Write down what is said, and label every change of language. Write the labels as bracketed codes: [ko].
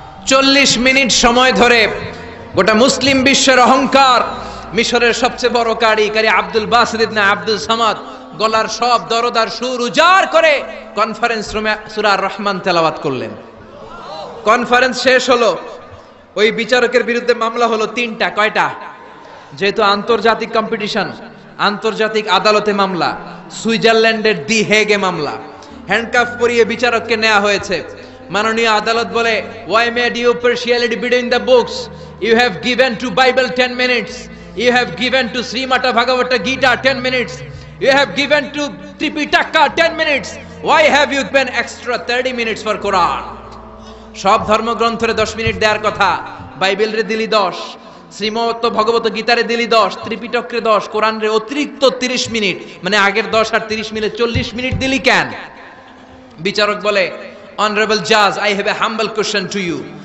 [bn] 40 minute সময় ধরে গোটা মুসলিম বিশ্বের অহংকার, মিশরের সবচেয়ে বড় কারি আব্দুল বাসিদ ইবনে আব্দুল সামাদ গলার সব দরদার সুর উজাড় করে কনফারেন্স রুমে সূরা আর রহমান তেলাওয়াত করলেন। কনফারেন্স শেষ হলো, ওই বিচারকের বিরুদ্ধে মামলা হলো 3টা। কয়টা? যেহেতু আন্তর্জাতিক কম্পিটিশন, আন্তর্জাতিক আদালতে মামলা, সুইজারল্যান্ডের দি হেগে মামলা। হ্যান্ডকাফ পরিয়ে বিচারককে নেওয়া হয়েছে। মাননীয় আদালত বলে, [en] why made you partiality between the books? You have given to Bible 10 minutes. You have given to Srimata Bhagavata Gita 10 minutes. You have given to Tripitaka 10 minutes. Why have you given extra 30 minutes for Quran? [bn] সব ধর্মগ্রন্থরে 10 minute দেওয়ার কথা, বাইবেলরে দিলি 10, শ্রীমত ভগবত গীতারে দিলি 10, ত্রিপিটকরে 10, কোরআনরে অতিরিক্ত 30 minute, মানে আগের 10 আর 30 মিলে 40 minute দিলি কেন? বিচারক বলে, [en] Honourable জাজ, I have a humble question to you.